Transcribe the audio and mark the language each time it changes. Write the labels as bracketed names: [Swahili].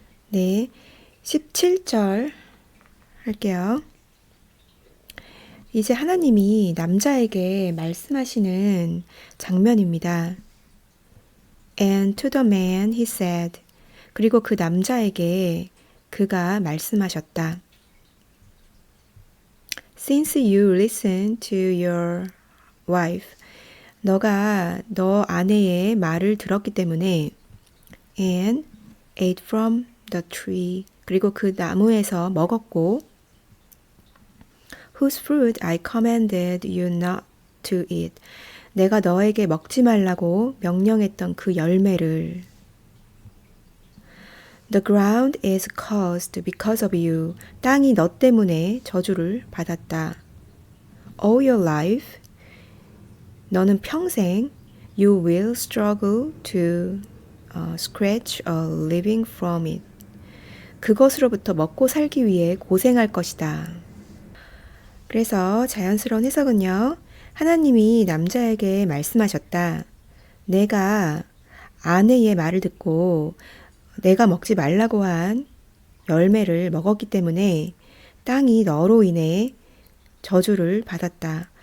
[Korean] 네, 17절 할게요. 이제 하나님이 남자에게 말씀하시는 장면입니다. [English] And to the man he said. [Korean] 그리고 그 남자에게 그가 말씀하셨다. [English] Since you listened to your wife. [Korean] 너가 너 아내의 말을 들었기 때문에 [English] and ate from the tree. [Korean] 그리고 그 나무에서 먹었고 [English] whose fruit I commanded you not to eat. [Korean] 내가 너에게 먹지 말라고 명령했던 그 열매를 [English] The ground is cursed because of you. [Korean] 땅이 너 때문에 저주를 받았다. [English] All your life, [Korean] 너는 평생 [English] you will struggle to scratch a living from it. [Korean] 그것으로부터 먹고 살기 위해 고생할 것이다. 그래서 자연스러운 해석은요. 하나님이 남자에게 말씀하셨다. 내가 아내의 말을 듣고 내가 먹지 말라고 한 열매를 먹었기 때문에 땅이 너로 인해 저주를 받았다.